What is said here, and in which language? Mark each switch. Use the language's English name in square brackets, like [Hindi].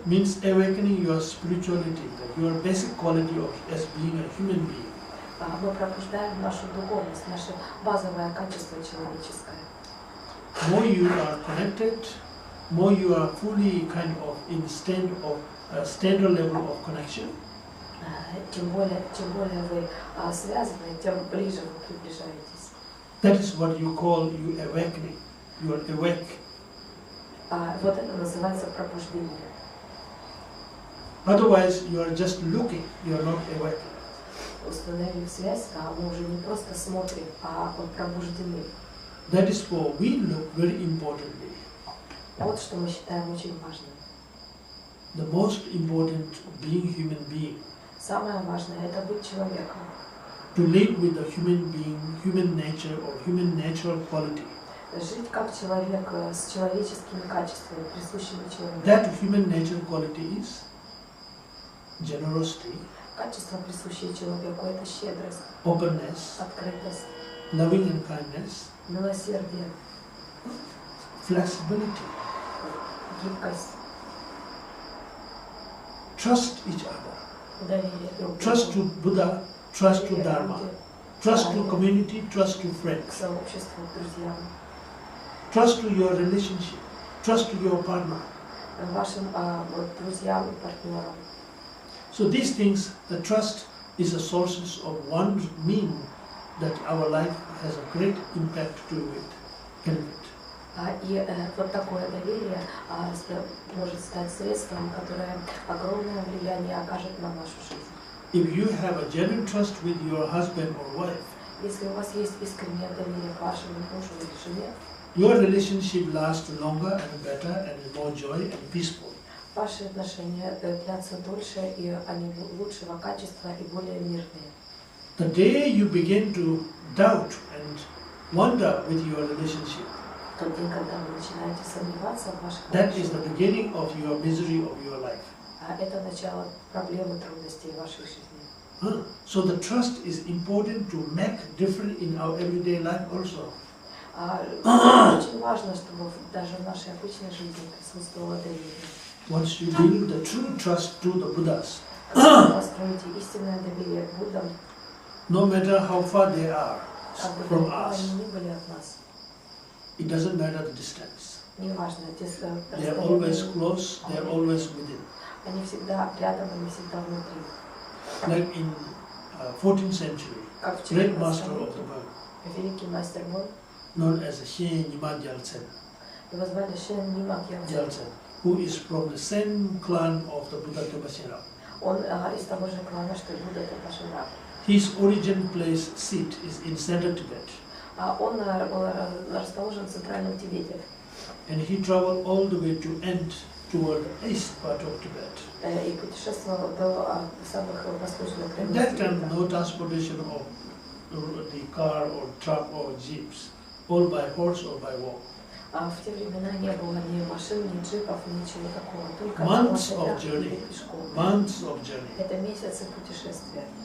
[English] Means awakening your spirituality, your basic quality of as being a human being. [Russian] Мы пробуждаем нашу духовность, наше базовое качество человеческое. [English] More you are connected, more you are fully kind of in state of standard level of connection. [Russian] Чем более вы связаны, тем ближе вы приближаетесь. [English] That is what you call you awakening. You are awake. [Russian] Вот это называется пробуждение. [English] Otherwise, you are just looking. You are not awake. [Russian] Установив связь, мы уже не просто смотрим, а пробуждены. [English] That is what we look very importantly. [Russian] Вот что мы считаем очень важным. [English] The most important being human being. [Russian] Самое важное – это быть человеком. [English] To live with the human being, human nature or human natural quality. [Russian] Жить как человек с человеческими качествами, присущими человеку. [English] That human natural quality is generosity, [Russian] Качество, присущее человеку, это щедрость, [English] openness, [Russian] открытость, [English] loving and kindness, [Russian] милосердие, [English] flexibility, [Russian] гибкость, [English] trust each other, [Russian] доверие друг другу, [English] trust to Buddha, trust to [Russian] доверие [English] Dharma, [Russian] люди, [English] trust to community, trust to [Russian] к [English] friends, [Russian] сообществу, к друзьям, [English] trust to your relationship, trust to your partner. [Russian] вашим друзьям и партнерам. [English] So these things, the trust is a source of one mean that our life has a great impact to it, benefit. [Russian] И вот такое доверие может стать средством, которое огромное влияние окажет на нашу жизнь. [English] If you have a genuine trust with your husband or wife, [Russian] Если у вас есть искреннее доверие к вашему мужу или жене, [English] your relationship lasts longer and better and is more joy and peaceful. [Russian] ваши отношения длятся дольше, и они лучшего качества и более мирные. [English] The day you begin to doubt and wonder with your relationship, [Russian] Тот день, когда вы начинаете сомневаться в ваших [English] that is the [Russian] отношениях, [English] beginning of your misery of your life. [Russian] это начало проблемы, трудностей вашей жизни. [English] So the trust is important to make difference in our everyday life also. [Russian] Очень важно, чтобы даже в нашей обычной жизни присутствовало доверие. [English] Once you build the true trust to the Buddhas, [Russian] Когда вы построите истинное доверие к Буддам, [English] no matter how far they are [Russian] как бы [English] from [Russian] далеко [English] us, [Russian] они ни были от нас, [English] it doesn't matter the distance. [Russian] неважно, [English] They are always close, they are always within. [Russian] они всегда рядом, они всегда внутри. [English] Like in 14th century, [Russian] Как в [English] great [Russian] 14 [English] master of the [Russian] веке [English] world, [Russian] великий мастер Мон, [English] known as Nyima, [Russian] его звали Nyima, [English] who is from the same clan of the Buddha Tapasya. [Russian] он из того же клана, что и Будда Тапашира. [English] His origin place seat is in central Tibet, [Russian] Он расположен в Центральном Тибете. [English] and he traveled all the way to end toward the east part of Tibet. [Russian] И путешествовал до самых восточных [English] At [Russian] границ [English] that time, [Russian] Тибета. [English] no transportation of the car or truck or jeeps, all by horse or by walk. [Russian] В те времена не было ни машин, ни джипов, ничего такого. Только на [English] Months of [Russian] лошадях [English] journey. [Russian] или пешком. [English] Months of journey. [Russian] Это месяцы путешествия.